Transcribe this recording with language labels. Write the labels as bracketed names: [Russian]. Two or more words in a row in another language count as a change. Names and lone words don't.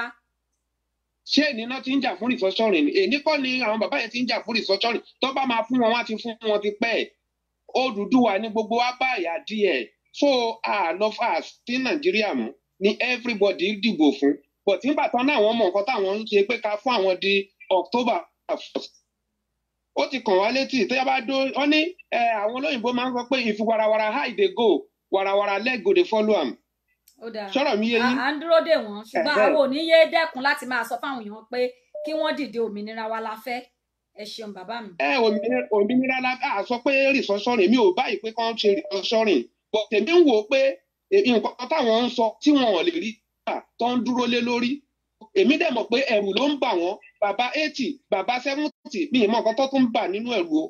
[Yoruba] ṣé èní náà ti ń jà fún restructuring èní kọ́ ni àwọn bàbá yẹn ti ń jà fún restructuring tó bá máa fún wọn wá ti fún wọn ti pẹ́ Odùduwà ní gbogbo wa bá àyà díẹ̀ so lọ́fà sí Nàìjíríà mọ́ ni everybody dìbò fún but nígbà tán náà wọ́n mọ nǹkan táwọn ń ṣe pé ká fún àwọn di October 1st ó ti kàn wá létí tó yá bá dó wọ́n ní àwọn olóyìnbó máa ń sọ pé [Nigerian Pidgin] if warawara high dey go warawara leg go dey follow am. [Yoruba] sọ̀rọ̀ mi yé yín. à ń dúró dè wọ́n ṣùgbọ́n àwọn ò ní yé dẹ́kun láti máa sọ fáwọn èèyàn pé kí wọ́n dìde òmìnira wa la fẹ́ ẹ ṣeun bàbá mi. òmìnira la sọ pé restructuring mi ò báyìí pé kán ṣe restructuring but tèmi ń wò ó pé nǹkan táwọn ń sọ tí wọn ò lè rí tó ń dúró lé lórí èmi dẹ̀ mọ̀ pé ẹ̀rù ló ń bà wọ́n bàbá 80 bàbá 70 mi ìmọ̀ nǹkan tó tún bà nínú ẹ̀rù o.